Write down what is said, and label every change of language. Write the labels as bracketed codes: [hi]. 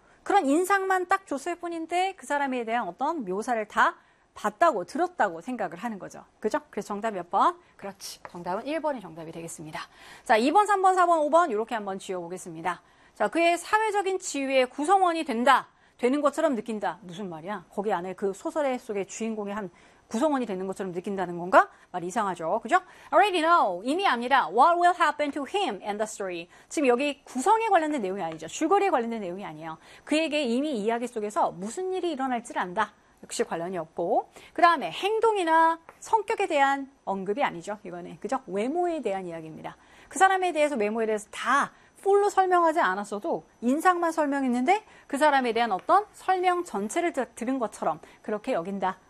[ko] 그런 인상만 딱 줬을 뿐인데 그 사람에 대한 어떤 묘사를 다 봤다고 들었다고 생각을 하는 거죠. 그죠? 그래서 정답 몇 번? 그렇지. 정답은 1번이 정답이 되겠습니다. 자, 2번, 3번, 4번, 5번 이렇게 한번 지어보겠습니다. 자, 그의 사회적인 지위의 구성원이 된다. 되는 것처럼 느낀다. 무슨 말이야? 거기 안에 그 소설 속의 주인공의 한 구성원이 되는 것처럼 느낀다는 건가? 말 이상하죠. 그죠? [en] Already know. [ko] 이미 압니다. [en] What will happen to him and the story? [ko] 지금 여기 구성에 관련된 내용이 아니죠. 줄거리에 관련된 내용이 아니에요. 그에게 이미 이야기 속에서 무슨 일이 일어날지 안다. 역시 관련이 없고. 그 다음에 행동이나 성격에 대한 언급이 아니죠. 이번에. 그죠? 외모에 대한 이야기입니다. 그 사람에 대해서 외모에 대해서 다 풀로 설명하지 않았어도 인상만 설명했는데 그 사람에 대한 어떤 설명 전체를 들은 것처럼 그렇게 여긴다.